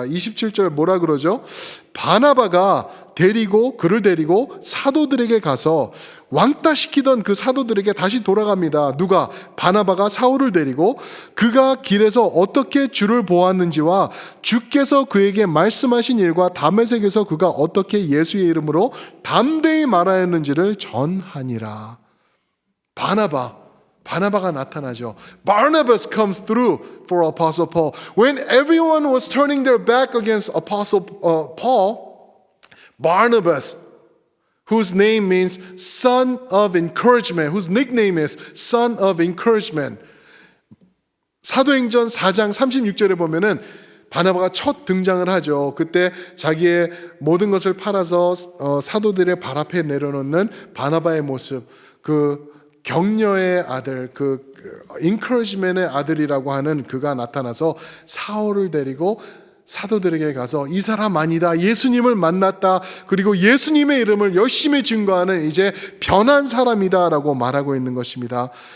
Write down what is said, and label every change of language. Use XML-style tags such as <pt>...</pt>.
<ko>27절 뭐라 그러죠? 바나바가 그를 데리고 사도들에게 가서, 왕따시키던 그 사도들에게 다시 돌아갑니다. 누가? 바나바가 사울을 데리고 그가 길에서 어떻게 주를 보았는지와 주께서 그에게 말씀하신 일과 다메섹에서 그가 어떻게 예수의 이름으로 담대히 말하였는지를 전하니라. 바나바가 나타나죠.</ko> <en>Barnabas comes through for Apostle Paul. When everyone was turning their back against Apostle Paul, Barnabas, whose name means son of encouragement, whose nickname is son of encouragement.</en> <ko>사도행전 4장 36절에 보면은 바나바가 첫 등장을 하죠. 그때 자기의 모든 것을 팔아서 사도들의 발 앞에 내려놓는 바나바의 모습, 그 격려의 아들, 그 encouragement의 아들이라고 하는 그가 나타나서 사울을 데리고 사도들에게 가서 이 사람 아니다, 예수님을 만났다, 그리고 예수님의 이름을 열심히 증거하는 이제 변한 사람이다 라고 말하고 있는 것입니다.</ko>